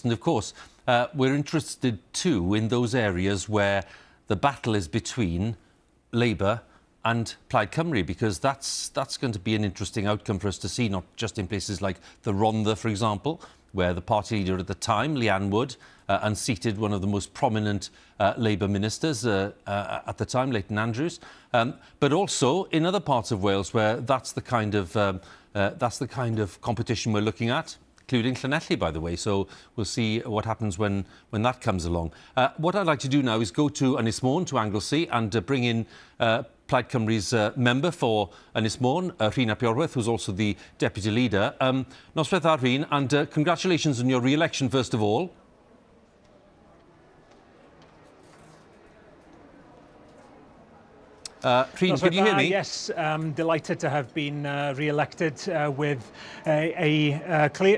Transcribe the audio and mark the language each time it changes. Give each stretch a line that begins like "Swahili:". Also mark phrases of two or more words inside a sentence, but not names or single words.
English: And of course, we're interested too in those areas where the battle is between Labour and Plaid Cymru, because that's going to be an interesting outcome for us to see, not just in places like the Rhondda, for example, where the party leader at the time, Leanne Wood, unseated one of the most prominent Labour ministers at the time, Leighton Andrews, but also in other parts of Wales where that's the kind of competition we're looking at, including Llanelli, by the way. So we'll see what happens when that comes along. What I'd like to do now is go to Ynys Môn, to Anglesey, and bring in Plaid Cymru's member for Ynys Môn, Rhyn ap Iorwerth, who's also the deputy leader.
Welsh: Noswaith ar Rhyn,
English: and congratulations on your re-election, first of all. Rhyn, can you hear me? Yes, I'm delighted to have been re-elected with a clear...